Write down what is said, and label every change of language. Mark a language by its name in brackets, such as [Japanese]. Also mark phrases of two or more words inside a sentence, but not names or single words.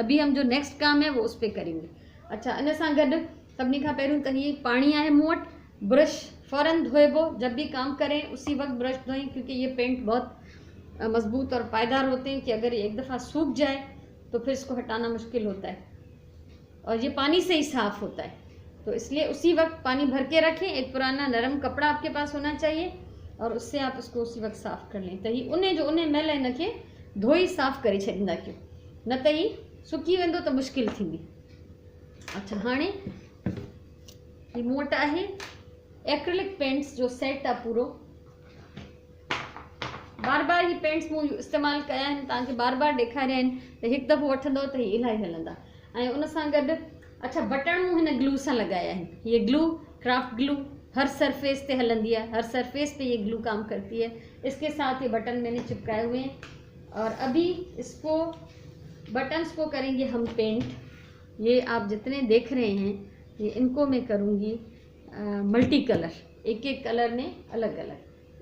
[Hindi] अभी हम जो नेक्स्ट काम है वो उस पर करेंगे। अच्छा, [Sindhi] इन सां गॾु सभिनी खां पहिरियों त ये पाणी आहे मूं वटि, ब्रश फ़ौरन धोएबो, [Hindi] जब भी काम करें उसी वक्त ब्रश धोएं, क्योंकि ये पेंट बहुत मजबूत और पायदार होते हैं कि अगर ये एक दफ़ा सूख जाए तो फिर इसको हटाना मुश्किल होता है और ये पानी से ही साफ़ होता है। तो इसलिए उसी वक्त पानी भर के रखें, एक पुराना नरम कपड़ा आपके पास होना चाहिए और उससे आप इसको उसी वक्त साफ़ कर लें। [Sindhi] तो ही उन्हें जो उन्हें मैल इन खे धोई साफ़ करे छॾींदा कयो, न त ही सुकी वेंदो त मुश्किल थींदी। अच्छा, हाणे ही मूं वटि आहे एक्रिलिक पेंट्स जो सेट आहे पूरो। बार बार ही पेंट्स मूं इस्तेमालु कया आहिनि, तव्हांखे बार बार ॾेखारिया आहिनि त हिकु दफ़ो वठंदव त हीअ इलाही हलंदा। ऐं उन सां गॾु अच्छा बटण मूं हिन ग्लू सां लॻाया आहिनि। [Hindi] ये ग्लू क्राफ्ट ग्लू हर सरफेस पे हलंदी है, हर सरफेस पे ये ग्लू काम करती है। इसके साथ ये बटन मैंने चिपकाए हुए हैं और अभी इसको बटन्स को करेंगे हम पेंट। ये आप जितने देख रहे हैं ये इनको मैं करूँगी [English] multi color, [Hindi] एक एक कलर में अलग अलग।